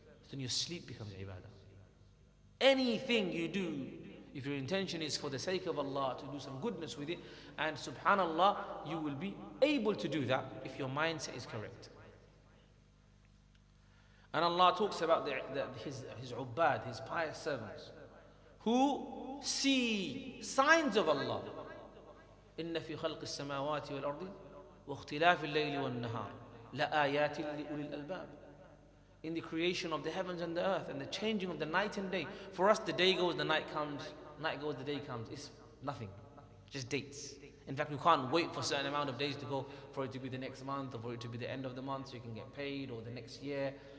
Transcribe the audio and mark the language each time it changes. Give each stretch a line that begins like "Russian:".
English: So then your sleep becomes ibadah. Anything you do, if your intention is for the sake of Allah, to do some goodness with it, and subhanallah, you will be able to do that if your mindset is correct. And Allah talks about his ubbad, his pious servants, who see signs of Allah.
Arabic: إن في خلق السماوات والأرض واختلاف الليل والنهار لآيات لأولي الألباب.
English: In the creation of the heavens and the earth and the changing of the night and day. For us, the day goes, the night comes, night goes, the day comes. It's nothing, just dates. In fact, we can't wait for a certain amount of days to go for it to be the next month or for it to be the end of the month so you can get paid, or the next year.